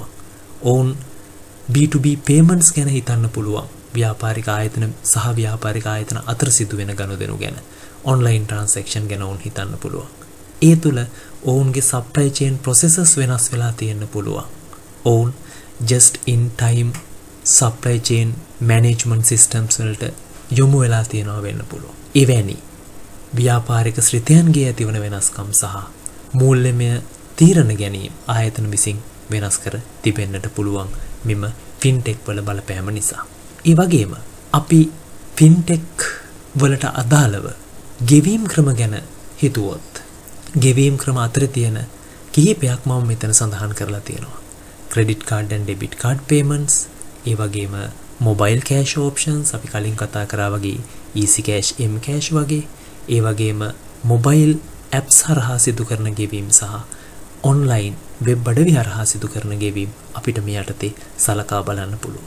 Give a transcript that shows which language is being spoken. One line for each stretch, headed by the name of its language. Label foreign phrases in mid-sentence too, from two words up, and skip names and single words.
Sinhala: ඔවුන්
English: B2B payments
Sinhala: ගැන හිතන්න පුළුවන්. ව්‍යාපාරික ආයතන සහ ව්‍යාපාරික ආයතන අතර සිදුවෙන ගනුදෙනු ගැන,
English: online transaction
Sinhala: ගැන ඔවුන් හිතන්න පුළුවන්. ඒ තුල ඔවුන්ගේ
English: supply chain processes
Sinhala: වෙනස් වෙලා තියෙන්න පුළුවන්. ඔවුන්
English: just in time supply chain management systems
Sinhala: වලට යොමු වෙලා තියෙනවා වෙන්න පුළුවන්. එවැනි ව්‍යාපාරික ශ්‍රිතයන්ගේ ඇතිවන වෙනස්කම් සහ මූල්‍යමය තීරණ ගැනීම ආයතන විසින් වෙනස් කර තිබෙන්නට පුළුවන් මෙම ෆින්ටෙක් වල බලපෑම නිසා. ඒ වගේම අපි ෆින්ටෙක් වලට අදාළව ගෙවීම් ක්‍රම ගැන හිතුවොත් ගෙවීම් ක්‍රම අතර තියෙන කිහිපයක් මම මෙතන සඳහන් කරලා තියෙනවා.
English: credit card and debit card payments,
Sinhala: ඒ වගේම
English: mobile cash options
Sinhala: අපි කලින් කතා කරා වගේ
English: easy cash, m cash
Sinhala: වගේ, ඒ වගේම
English: mobile apps
Sinhala: හරහා සිදු කරන ගෙවීම් සහ
English: online web
Sinhala: අඩවි හරහා සිදු කරන ගෙවීම් අපිට මේ යටතේ සලකා බලන්න පුළුවන්.